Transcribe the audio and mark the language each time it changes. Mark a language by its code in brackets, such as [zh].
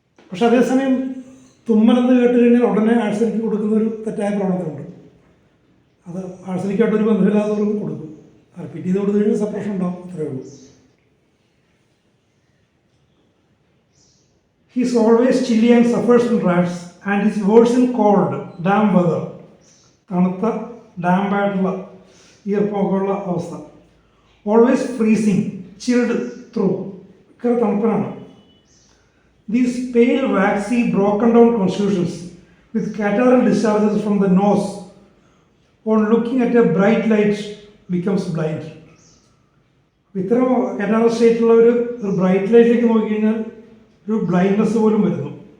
[ml] പക്ഷെ അതേസമയം തുമ്മലെന്ന് കേട്ട് കഴിഞ്ഞാൽ ഉടനെ ആഴ്സനിക്ക് കൊടുക്കുന്ന ഒരു തെറ്റായ പ്രവണതയുണ്ട്. അത് ആഴ്സനിക്കായിട്ടൊരു ബന്ധമില്ലാത്തവർക്കും കൊടുക്കും. റിപ്പീറ്റ് ചെയ്ത് കൊടുത്തു കഴിഞ്ഞാൽ സപ്രഷൻ ഉണ്ടാവും, അത്രയേ ഉള്ളൂ. [en] He is always chilly and suffers from drafts and is worse in cold, damp weather. [ml] തണുത്ത ഡാമ്പായിട്ടുള്ള ഈർപ്പമൊക്കെയുള്ള അവസ്ഥ. [en] always freezing, chilled through, [ml] ഒക്കെ തണുപ്പനാണ്. [en] These pale, waxy, broken down constitutions with catarrhal discharges from the nose on looking at a bright light becomes blind. [ml] ഇത്തരം കാറ്റാറൽ സ്റ്റേറ്റുള്ള ഒരു bright ലൈറ്റിലേക്ക് നോക്കിക്കഴിഞ്ഞാൽ ഒരു blindness പോലും വരുന്നു.